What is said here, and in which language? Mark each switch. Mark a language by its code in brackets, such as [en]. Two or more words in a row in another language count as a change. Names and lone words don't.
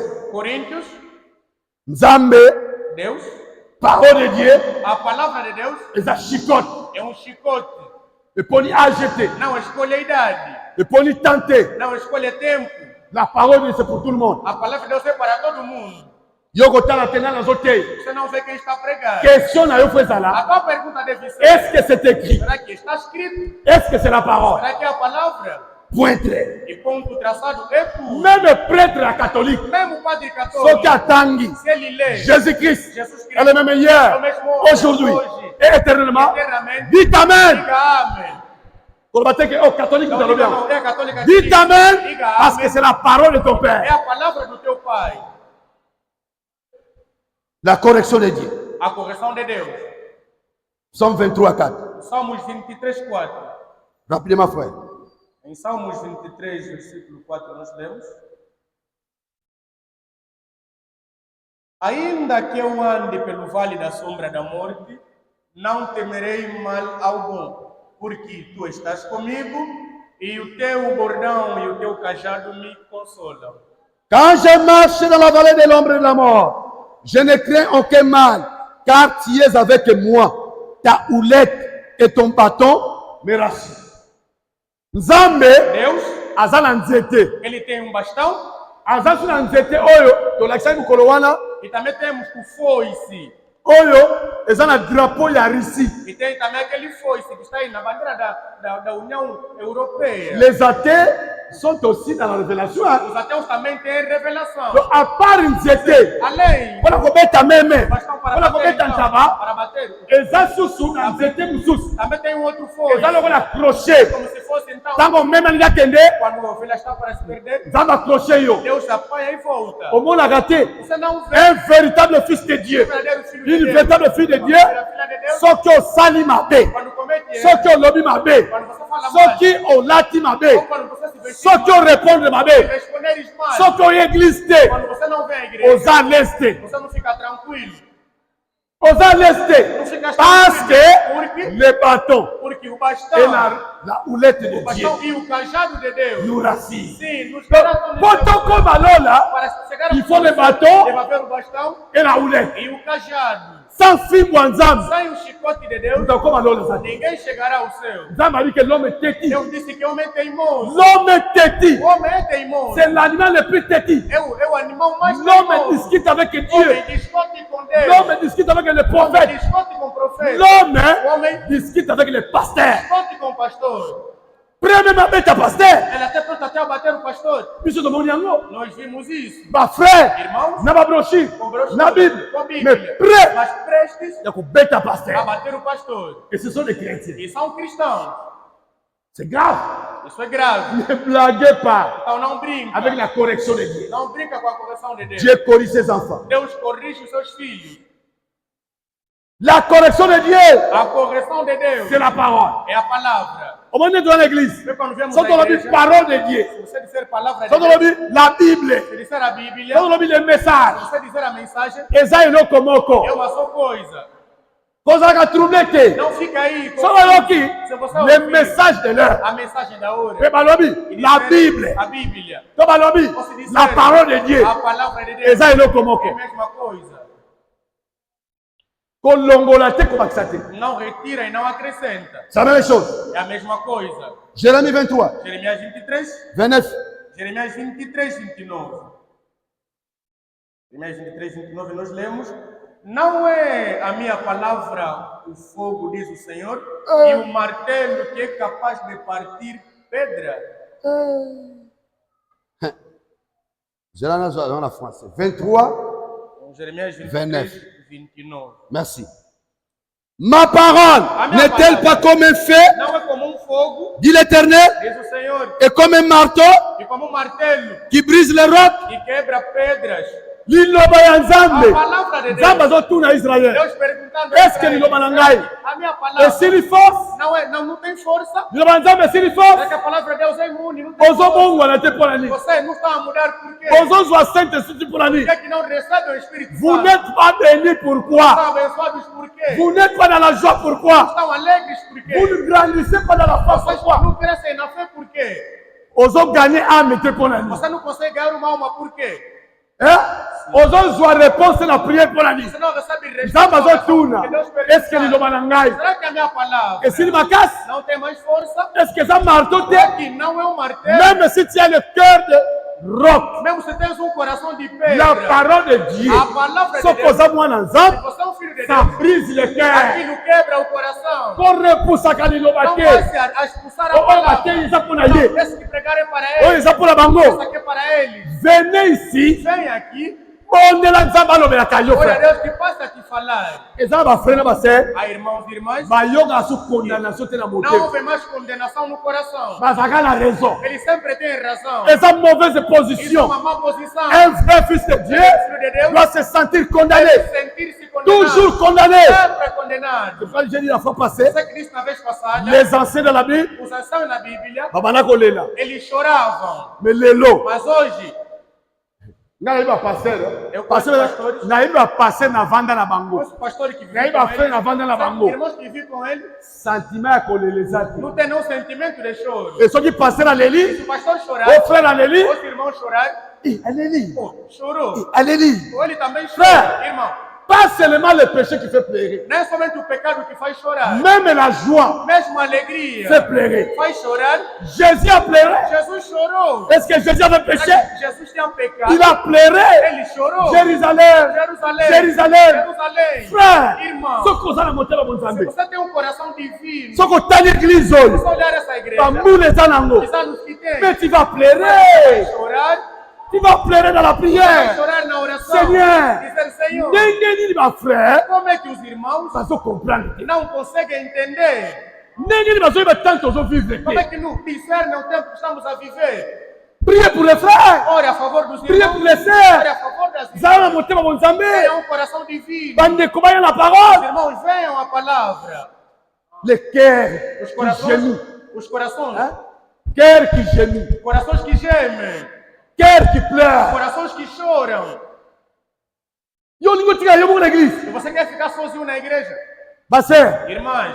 [pt] Coríntios, [ln] Nzambe, [pt] Deus, [fr] parole de Dieu, [pt] a palavra de Deus [fr] et ça chicote. [pt] é um chicote. [fr] Et pour y agiter. [pt] Não escolhe a idade. [fr] Et pour y tenter. [pt] Não escolhe tempo. [fr] La parole de Dieu, c'est pour tout le monde. [pt] A palavra de Deus é para todo mundo. [ln] Yoko tala tena na zote. [pt] Você não vê quem está pregando. [ln] Question na yo feza [pt] A [fr] là. [pt] tua pergunta deve ser: [fr] Est-ce que c'est écrit? [pt] será que está escrito? [fr] Est-ce que c'est la parole? [pt] Será que é a palavra? [fr] Pointre. [pt] E ponto traçado é tudo. [fr] Même prêtre la catholique. [pt] Mesmo o padre [ln] Soki [pt] católico, [ln] atangi. [pt] se ele lê [fr] Jésus-Christ. [pt] Jesus Cristo, [fr] Elle est même hier, [pt] é o mesmo hoje, [fr] aujourd'hui [pt] hoje, [fr] et éternellement. [pt] eternamente, [fr] Dites Amen. [pt] diga amém. [fr] Pour le matin, oh, catholique, [pt] Não [fr] vous allez [pt] diga [fr] bien. [pt] não, é católica. [fr] Dites Amen. [pt] Diga [fr] Parce que [pt] amém. [fr] c'est la parole de ton [pt] É [fr] Père. [pt] a palavra do teu pai. [fr] La correction de Dieu. [pt] A correção de Deus. [fr] Psaume 23, 4. [pt] Salmos 23, 4. [fr] Rapidement, frère. [pt] Em Salmos 23, versículo 4, nós lemos: Ainda que eu ande pelo vale da sombra da morte, não temerei mal algum, porque tu estás comigo e o teu bordão e o teu cajado me consolam. [fr] Quand je marche dans la vallée de l'ombre de la mort, je ne crains aucun mal, car tu es avec moi. Ta houlette et ton bâton me rassurent. [ln] Nzambe [pt] Deus, [ln] aza na nzete. [pt] ele tem bastão [ln] Aza su na nzete oyo tolakisa mokolo wana [pt] e também temos o foice. [ln] oyo eza na drapeau ya Russie. [pt] E tem também aquele foice que está aí na bandeira da União Europeia. [fr] Les athées sont aussi dans la révélation. [pt] Os ateus também têm revelação. [fr] Donc, à part nzete, [pt] Além, [ln] mpona kobeta meme, [pt] bastão para [ln] mpona [pt] bater, [ln] kobeta [pt] então, [ln] ntaba, [pt] para bater. [ln] eza susu na nzete mosusu. [pt] Também tem um outro foice, [ln] Eza lokola crochet. [pt] como se fosse então, [ln] Ntango meme alingi akende, [pt] quando a ovelha está para se perder, [ln] nzambe accroche yo. [pt] Deus apanha e volta. [ln] Omonaka te, [pt] Você não vê [fr] un véritable fils de [pt] o [fr] Dieu, [pt] verdadeiro filho de [fr] une [pt] Deus. [fr] véritable fille de Dieu, [pt] A filha de Deus, [ln] soki osali mabe, [pt] quando comete erro, [ln] soki olobi mabe, [pt] quando você fala mal, [ln] soki olati [pt] ou [ln] mabe, [pt] quando você se veste [ln] soki [pt] mal, [ln] orépondre mabe, [pt] responderes mal, [ln] soki oya église te, [pt] quando você não vem à igreja, [ln] oza leste, [pt] você não fica tranquilo. [ln] oza leste, [pt] Não fica [fr] parce que [pt] Porque [fr] le bâton [pt] Porque o [fr] et [pt] bastão, [fr] la houlette de [pt] o [fr] Dieu [pt] bastão e o cajado de Deus, [fr] nous rassurent. [pt] sim, nos garante [ln] Donc, poto koma lola, [pt] para chegar [fr] il faut le bâton [pt] deve haver o bastão [fr] et la houlette. [pt] e o cajado. [ln] Sans fimbo ya nzambe, [pt] Sem o chicote de Deus, [ln] utakoma lola za te. [pt] ninguém chegará ao céu. [fr] Nzambe a dit que l'homme est têtu. [pt] Deus disse que o homem é teimoso. [fr] L'homme est têtu. [pt] O homem é teimoso. [fr] C'est l'animal le plus têtu. [pt] É o animal mais [fr] L'homme [pt] teimoso. [fr] discute avec [pt] O [fr] Dieu. [pt] homem discute com Deus. [fr] L'homme discute avec le [pt] O homem [fr] prophète. [pt] discute com o profeta. [fr] L'homme [pt] O homem [fr] discute avec le pasteur. [pt] discute com o pastor. [ln] Premièrement, beta pasteur. [pt] Ela até pronto até a bater o pastor. [ln] Biso de mon yango. [pt] Nós vimos isso. [ln] Ba frère. [pt] Irmãos, [ln] Na ba brochure. [pt] com brochura, [ln] Na Bible. [pt] com Bíblia. [fr] Mais prêt. [pt] Mas prestes [fr] Il y a beta [pt] a [fr] pasteur. [pt] bater o pastor. [fr] Et ce sont des chrétiens. [pt] E são cristãos. [fr] C'est grave. [pt] Isso é grave. [fr] Ne blaguez pas [pt] Então não brinca. [fr] avec la correction de Dieu. [pt] Não brinca com a correção de Deus. [fr] Dieu corrige ses enfants. [pt] Deus corrige os seus filhos. [fr] La correction de Dieu, [pt] A correção de Deus [fr] c'est la parole. [pt] é a palavra. [fr] Au moment dans l'église, [pt] Porque quando vemos [fr] quand [pt] a [fr] on dit [pt] igreja, [fr] parole de Dieu, [pt] se você disser palavra de [fr] quand on [pt] Deus, [fr] dit la Bible, [pt] se disser a Bíblia, [fr] quand on dit le [pt] se [fr] message, [pt] você disser a mensagem, [ln] eza eloko moko. [pt] é uma só coisa. [ln] Kozaka troublé te. [pt] Não fica aí. [fr] Ça va yoki. [pt] Se você [fr] Le [pt] ouvir [fr] message de l'heure. [pt] a mensagem da hora. [fr] Et balobi, la Bible. [pt] A Bíblia. [ln] To balobi, [pt] Você dizer, [fr] la parole de Dieu. [pt] a palavra de Deus. [ln] Eza [pt] É [ln] eloko moko. [pt] a mesma coisa. [ln] Kolongola te kobakisa te. [pt] Não retira e não acrescenta. [fr] C'est la même chose. [pt] É a mesma coisa. [fr] Jérémie 23, [pt] Jeremias 23. [fr] 29. [pt] Jeremias 23, 29. Jeremias 23, 29, nós lemos: não é a minha palavra o fogo, diz o Senhor, e o martelo que é capaz de partir pedra. [fr] Je l'ai dans la français. 23, [pt] Jeremias 29. 29. [fr] merci. Ma parole n'est-elle pas comme un feu, [pt] Não é como um fogo, [fr] dit l'Éternel, [pt] diz o Senhor, [fr] et comme un marteau [pt] e como um martelo [fr] qui brise les rocs? [pt] que quebra pedras. [ln] Liloba ya [pt] A [ln] Nzambe. [pt] palavra de [ln] Nzambe [pt] Deus. [ln] azotuna Israël. [pt] Deus perguntando a [fr] Est-ce que [pt] Israel, [ln] liloba na ngai [pt] a minha palavra [ln] esili force? [pt] não tem força. [ln] Liloba Nzambe esili [pt] É [ln] force? [pt] que a palavra de Deus é imune. Não tem força. [ln] Ozobongwana te mpo na nini? [pt] Você não está a mudar por quê? [ln] Ozozwa Saint-Esprit mpo na nini? [pt] Por que não recebe o Espírito [fr] Vous [pt] Santo? [fr] n'êtes pas bénis pourquoi? [pt] Estão abençoados por quê? [fr] Vous n'êtes pas dans la joie pourquoi? [pt] Estão alegres por [fr] Vous [pt] quê? [fr] ne grandissez pas dans la foi [pt] Vocês [fr] pourquoi? [pt] não crescem na fé por quê? [ln] Ozo gagner âme te mpo na nini? [pt] Você não consegue ganhar uma alma por quê? [ln] Ozozwa réponse na prière mpo na nini? [pt] Você não recebe [ln] Nzambe [pt] resposta. [ln] azotuna. [pt] Porque Deus [fr] Est-ce que [pt] pergunta, [ln] liloba na ngai [pt] será que a minha palavra [ln] esili makasi? [pt] não tem mais força? [fr] Est-ce que [ln] eza marteau te? [pt] Será que não é um martelo? [fr] Même si tu as le cœur de roc, [pt] Mesmo se tens um coração de [fr] la [pt] pedra, [fr] parole de Dieu, [pt] a palavra de [ln] soko [pt] Deus, [ln] oza mwana [pt] se [ln] Nzambe, [pt] você é um filho de [fr] ça [pt] Deus, [fr] brise le cœur. [pt] aquilo quebra o coração. [ln] Korepusaka liloba [pt] Não [ln] te. [pt] vai se a expulsar a [ln] Oyo [pt] palavra. [ln] mateyi eza mpo na [pt] Não, [ln] ye. [pt] esse que pregarem para [ln] Oyo [pt] eles, [ln] eza mpo na bango. [pt] esse aqui é para eles. [fr] Venez ici, [pt] Vem aqui, [ln] bondela Nzambe alobelaka yo [pt] olha [ln] frère. [pt] Deus que passa a te falar. [ln] Eza na bafrère na basœur, [pt] A irmãos e irmãs, [ln] bayokaka so condamnation te na [pt] não [ln] motema. [pt] houve mais condenação no coração. [ln] Bazalaka na raison. [pt] Eles sempre têm razão. [ln] Eza mauvaise [pt] Isso é [ln] position. [pt] uma má posição. [fr] Un vrai fils de Dieu [pt] Filho de Deus [fr] doit se sentir condamné. [pt] sentir-se condenado. [fr] Toujours condamné. [pt] Sempre condenado. [fr] Quand j'ai dit la fois passée, [pt] Você que disse na vez passada, [fr] les anciens de la Bible, [pt] os anciãos na Bíblia, [ln] babana kolela. [pt] eles choravam. [ln] Mais lelo, [pt] Mas hoje, [ln] nayebi pasteur, [pt] Eu [ln] pasteur [pt] conheço pastores. [ln] nayebi pasteur na vanda na bango. [pt] os pastores que [ln] Nayebi [pt] vivem com [ln] frère na [pt] ele, [ln] vanda na bango. [pt] irmãos que vivem com ele, [ln] Sentiment ya koleleza te. [pt] não tem nenhum sentimento de choro. [ln] Et soki pasteur [pt] Se [ln] aleli, [pt] o pastor chorar, [ln] o frère aleli, [pt] os irmãos chorar, [ln] aleli, [pt] pô, chorou. [ln] aleli. [pt] Ou ele também [ln] Frère. [pt] chora, irmão. [fr] Pas seulement le péché qui fait pleurer, [pt] Não é somente o pecado que faz chorar. [fr] même la joie [pt] Mesmo a alegria [fr] fait pleurer. [pt] faz chorar. [fr] Jésus a pleuré. [pt] Jesus chorou. [fr] Est-ce que Jésus avait péché? [pt] Jesus tinha pecado. [fr] Il a pleuré. [pt] Ele chorou. [fr] Jérusalem, [pt] Jerusalém. [fr] Jérusalem. [pt] Jerusalém. [fr] Frère, [pt] Irmão, [ln] soki oza na motema [pt] se [ln] bonzambe, [pt] você tem um coração divino, [ln] soki otali église [pt] se [ln] oyo, [pt] você olhar essa igreja, [ln] bambula eza nango, [pt] os anos que tem, [fr] mais tu vas [pt] vai [fr] pleurer. [pt] chorar, [fr] Tu vas pleurer dans la [pt] vai [fr] prière. [pt] chorar na oração. [fr] Seigneur, [pt] Dizer, Senhor, [ln] ndenge nini bafrère [pt] como é que os irmãos [ln] bazocomprendre te? [pt] não conseguem entender? [ln] Ndenge nini bazoyeba tanto ozovivre [pt] Como é [ln] te? [pt] que não discernem o tempo que estamos a viver? [fr] Priez pour les frères. [pt] Ore a favor dos [fr] Priez [pt] irmãos. [fr] pour les [pt] Ore [fr] sœurs. [pt] a favor das [ln] Zala na [pt] irmãs. [ln] motema bonzambe. [pt] Tenha um coração divino. [ln] Bandeko baya na [pt] Os [ln] parole. [pt] irmãos, venham a palavra. [fr] Le cœur [pt] Os [fr] qui [pt] corações, [fr] gémit. [pt] os corações, [fr] Hein? Cœur qui gémit. [pt] corações que gemem, [fr] Cœur qui pleure. [pt] corações que choram. [ln] Yo lingo tika yo moko na église. [pt] Se você quer ficar sozinho na igreja, [ln] Basser, [pt] irmãs,